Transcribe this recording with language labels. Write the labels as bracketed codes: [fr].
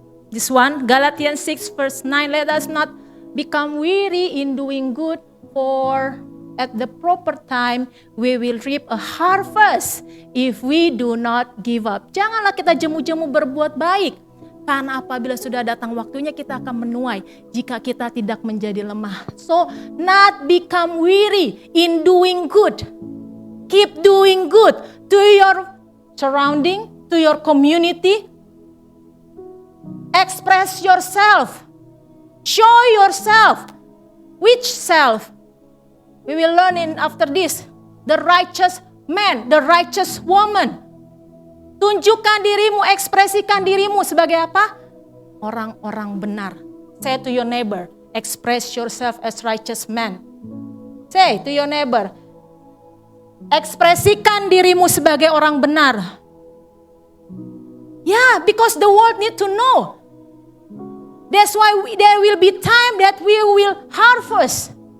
[en] This one, Galatians 6 verse 9, let us not become weary in doing good, for at the proper time we will reap a harvest if we do not give up. [id] Janganlah kita jemu-jemu berbuat baik, karena apabila sudah datang waktunya kita akan menuai jika kita tidak menjadi lemah. [en] So, not become weary in doing good. Keep doing good to your surrounding, to your community. Express yourself. Show yourself. Which self? We will learn after this. The righteous man, the righteous woman. [id] Tunjukkan dirimu, ekspresikan dirimu sebagai apa? Orang-orang benar. [en] Say to your neighbor, express yourself as righteous man. Say to your neighbor, [id] ekspresikan dirimu sebagai orang benar. [en] Yeah, because the world need to know. That's why there will be time that we will harvest.